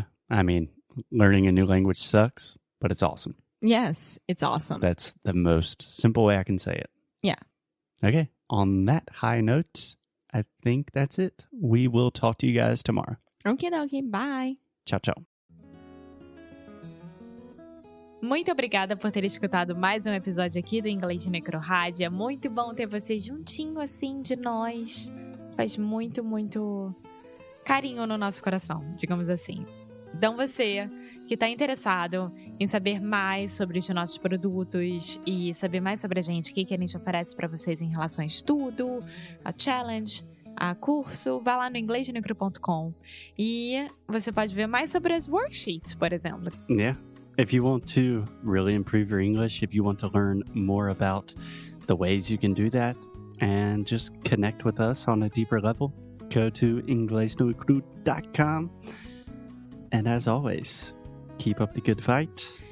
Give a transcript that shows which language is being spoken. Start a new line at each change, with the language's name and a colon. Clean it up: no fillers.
English: I mean, learning a new language sucks, but it's awesome. Yes, it's awesome. That's the most simple way I can say it. Yeah. Okay. On that high note, I think that's it. We will talk to you guys tomorrow. Okay, bye.
Portuguese: Tchau, tchau. Muito obrigada por ter escutado mais um episódio aqui do Inglês de Necrorádio. É muito bom ter você juntinho assim de nós. Faz muito, muito carinho no nosso coração, digamos assim. Então você que está interessado em saber mais sobre os nossos produtos e saber mais sobre a gente, o que a gente oferece para vocês em relação a estudo, a challenge, a curso, vá lá no inglesdenecro.com e você pode ver mais sobre as worksheets, por exemplo.
English: Yeah. If you want to really improve your English, if you want to learn more about the ways you can do that and just connect with us on a deeper level, go to inglesdenecro.com. And as always, keep up the good fight.